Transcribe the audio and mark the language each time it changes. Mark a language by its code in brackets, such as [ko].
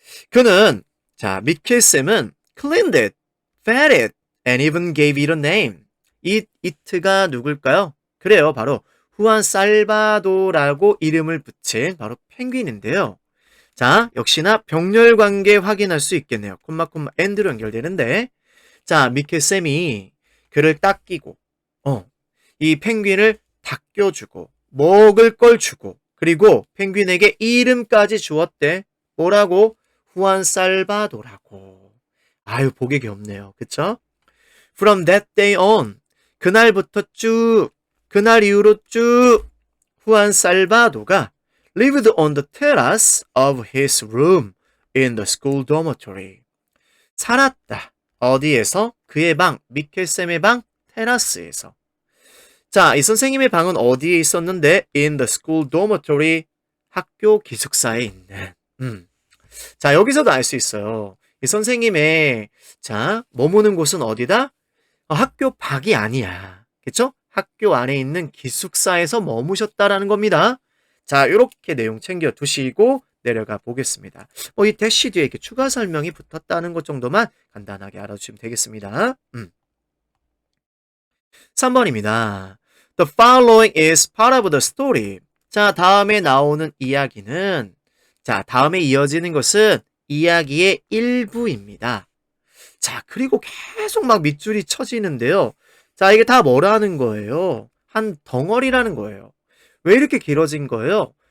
[ko] 그는 자 미켈쌤은 [en] cleaned it, fed it, and even gave it a name. [ko] 이 it가 누굴까요? 그래요. 바로 후안 살바도라고 이름을 붙인 바로 펭귄인데요. 자, 역시나 병렬 관계 확인할 수 있겠네요. 콤마 and로 연결되는데 자, 미켈쌤이 그를 닦이고 이 펭귄을 닦여주고 먹을 걸 주고 그리고 펭귄에게 이름까지 주었대. 뭐라고? 후안 살바도라고. 아유 보기 귀엽네요. 그쵸? [en] From that day on [ko] 그날부터 쭉 그날 이후로 쭉 후안 살바도가 [en] lived on the terrace of his room in the school dormitory. [ko] 살았다. 어디에서? 그의 방, 미켈쌤의 방, 테라스에서. 자, 이 선생님의 방은 어디에 있었는데? [en] In the school dormitory. [ko] 학교 기숙사에 있는. 자, 여기서도 알 수 있어요. 이 선생님의, 자, 머무는 곳은 어디다? 학교 밖이 아니야. 그쵸? 학교 안에 있는 기숙사에서 머무셨다라는 겁니다. 자, 이렇게 내용 챙겨 두시고 내려가 보겠습니다. 이 대시 뒤에 이렇게 추가 설명이 붙었다는 것 정도만 간단하게 알아주시면 되겠습니다. 3번입니다. [en] The following is part of the story. [ko] 자, 다음에 나오는 이야기는 자, 다음에 이어지는 것은 이야기의 일부입니다. 자, 그리고 계속 막 밑줄이 쳐지는데요. 자, 이게 다 뭐라는 거예요? 한 덩어리라는 거예요. 왜 이렇게 길어진 거예요?